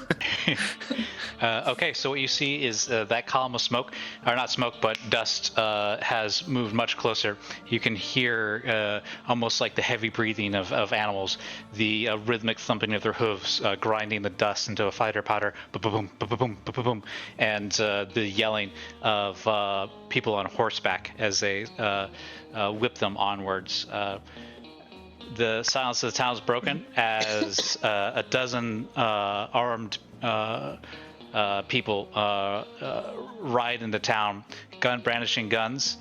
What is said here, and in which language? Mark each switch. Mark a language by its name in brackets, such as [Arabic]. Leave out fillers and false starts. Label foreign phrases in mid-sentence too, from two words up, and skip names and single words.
[English] Okay, so what you see is that column of smoke, or not smoke, but dust has moved much closer. You can hear almost like the heavy breathing of animals, the rhythmic thumping of their hooves, grinding the dust into a fighter powder, ba-ba-boom, ba-ba-boom, ba-ba-boom, and the yelling of people on horseback as they whip them onwards. The silence of the town is broken as a dozen armed people ride into town, brandishing guns.